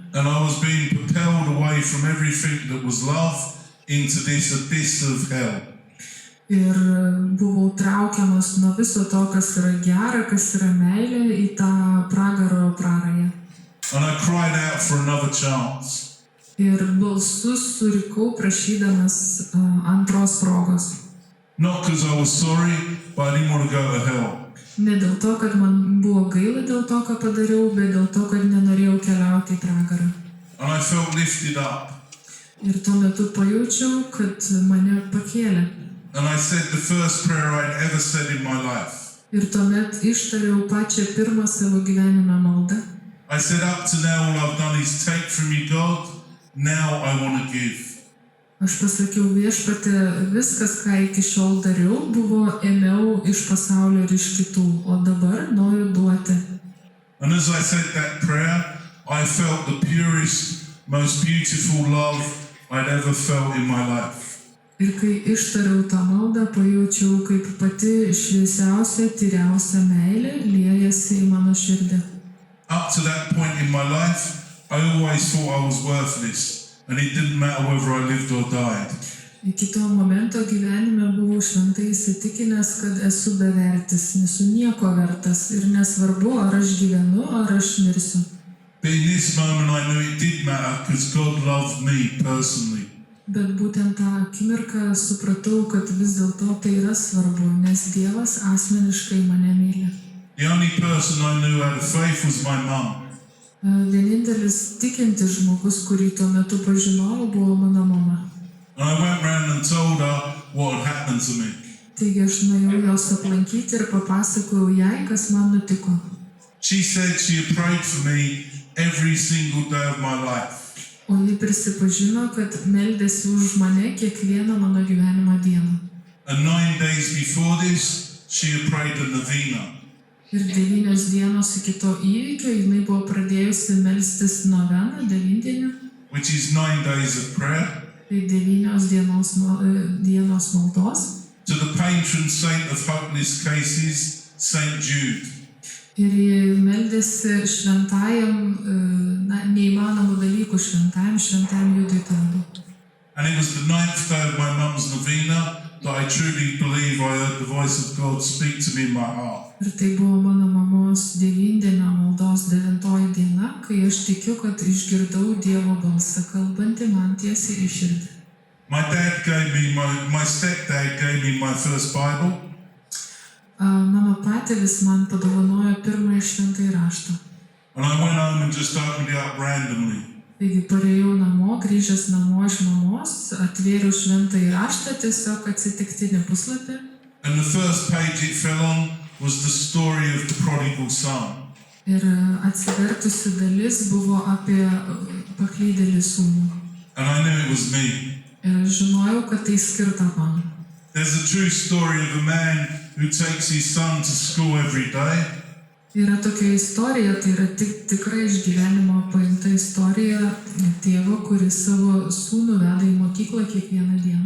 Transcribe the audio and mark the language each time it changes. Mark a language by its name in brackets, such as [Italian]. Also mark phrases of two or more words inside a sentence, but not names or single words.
[English] And I was being propelled away from everything that was love into this abyss of hell. [Lithuanian] Ir buvau traukiamas nuo viso to, kas yra gera, kas yra meilė, į tą pragaro prarają. [English] And I cried out for another chance. [Lithuanian] Ir balsus surikau prašydamas antros progos. [English] Not because I was sorry, but I didn't want to go to hell. [Lithuanian] Ne dėl to, kad man buvo gaila dėl to, ką padariau, bet dėl to, kad nenorėjau keliauti į pragarą. [English] And I felt lifted up. [Lithuanian] Ir tuo metu pajaučiau, kad mane pakėlė. [English] And I said the first prayer I'd ever said in my life. [Lithuanian] Ir tuomet ištariau pačią pirmą savo gyvenime maldą. [English] I said, up to now all I've done is take from you, God. Now I want to give. [Lithuanian] Aš pasakiau, Viešpatie, viskas, ką iki šiol dariau, buvo ėmiau iš pasaulio ir iš kitų, o dabar noriu duoti. [English] And as I said that prayer, I felt the purest, most beautiful love I'd ever felt in my life. [Lithuanian] Ir kai ištariau tą maldą, pajaučiau, kaip pati šviesiausia, tyriausia meilė liejasi į mano širdį. [English] Up to that point in my life, I always thought I was worthless, and it didn't matter whether I lived or died. [Lithuanian] Iki to momento gyvenime buvau šventai įsitikinęs, kad esu bevertis, nesu nieko vertas ir nesvarbu, ar aš gyvenu, ar aš mirsiu. [English] But in this moment I knew it did matter because God loved me personally. [Lithuanian] Bet būtent tą akimirką supratau, kad vis dėlto tai yra svarbu, nes Dievas asmeniškai mane myli. [English] The only person I knew had a faith was my mum. [Lithuanian] Vienintelis tikintis žmogus, kurį tuo metu pažinojau, buvo mano mama. [English] And I went round and told her what had happened to me. [Lithuanian] Taigi aš nuėjau jos aplankyti ir papasakojau jai, kas man nutiko. [English] She said she had prayed for me every single day of my life. [Lithuanian] O ji prisipažino, kad meldėsi už mane kiekvieną mano gyvenimo dieną. [English] And 9 days before this, she had prayed a novena. [Lithuanian] Ir 9 dienos iki to įvykio jinai buvo pradėjusi melstis noveną, 9-dienį. [English] Which is 9 days of prayer. [Lithuanian] Tai 9 dienos maldos. [English] To the patron saint of hopeless cases, Saint Jude. [Lithuanian] Ir ji meldėsi šventajam, neįmanomų dalykų šventajam Judui Tadui. [English] And it was the 9th day of my mum's novena that I truly believe I heard the voice of God speak to me in my heart. [Lithuanian] Ir tai buvo mano mamos 9-dienio maldos 9 diena, kai aš tikiu, kad išgirdau Dievo balsą kalbantį man tiesiai į širdį. [English] My stepdad gave me my first Bible. [Lithuanian] Mano patėvis man padovanojo pirmąjį šventąjį raštą. [English] And I went home and just opened it up randomly. [Lithuanian] Taigi parėjau namo, grįžęs namo iš mamos, atvėriau šventąjį raštą, tiesiog atsitiktinį puslapį. [English] And the first page it fell on was the story of the prodigal son. [Lithuanian] Ir atsivertusi dalis buvo apie paklydėlį sūnų. [English] And I knew it was me. [Lithuanian] Ir aš žinojau, kad tai skirta man. [English] There's a true story of a man who takes his son to school every day. [Lithuanian] Yra tokia istorija, tai yra tikrai iš gyvenimo paimta istorija tėvo, kuris savo sūnų veda į mokyklą kiekvieną dieną.